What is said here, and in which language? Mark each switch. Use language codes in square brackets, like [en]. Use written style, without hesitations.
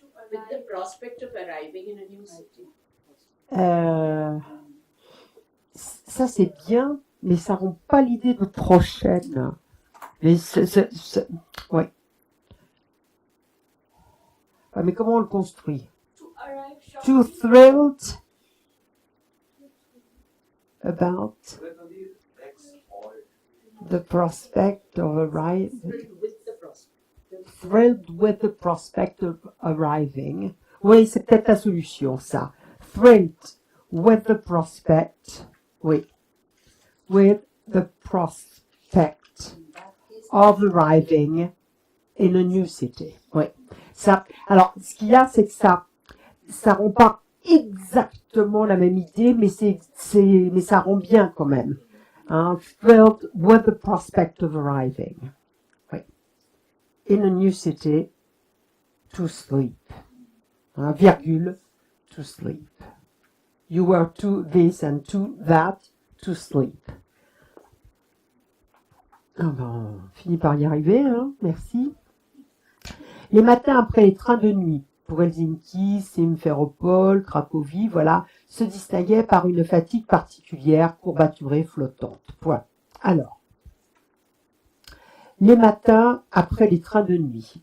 [en] With the prospect of arriving in a new city. [fr] Ça c'est bien, mais ça rend pas l'idée de prochaine. Mais ouais. Ah, mais comment on le construit? [en] To arrive shortly. Too thrilled about So that will be next halt. the prospect of arriving. With the prospect. Thrilled with the prospect of arriving. [fr] Oui, c'est peut-être la solution, ça. [en] Thrilled with the prospect. Oui. With the prospect of arriving in a new city. [fr] Oui. Ça, alors, ce qu'il y a, c'est que ça rend pas exactement la même idée, mais mais ça rend bien quand même. Hein? [en] Thrilled with the prospect of arriving. Oui. In a new city, to sleep. Hein? Virgule, to sleep. You were to this and to that, to sleep. [fr] Ah ben, on finit par y arriver, hein? Merci. Les matins après les trains de nuit, pour Helsinki, Simferopol, Cracovie, voilà, se distinguaient par une fatigue particulière, courbaturée, flottante. Point. Alors, les matins après les trains de nuit.